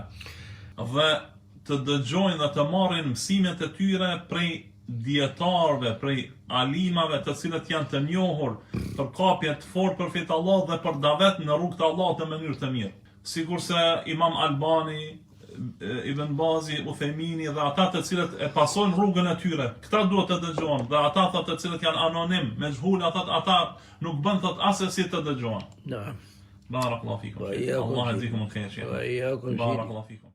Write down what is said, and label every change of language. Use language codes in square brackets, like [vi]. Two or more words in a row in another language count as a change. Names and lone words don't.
[sq] Dhe të dëgjojnë dhe të marrin mësimet e tyre prej dietarëve, prej alimave të cilët janë të njohur për kapje të fortë për fejt Allah dhe për davet në rrugt të Allahut në mënyrë të mirë. Sikurse Imam Albani, Ibn Bazi, Uthemini dhe ata të cilët e pasojnë rrugën e tyre. Këta duhet të dëgjohen dhe ata thot të cilët janë anonim, me zhul, ata nuk bën thot asesi të dëgjohen. [ar] نعم. بارك الله فيكم. الله يجزيكم الخير. بارك الله فيكم.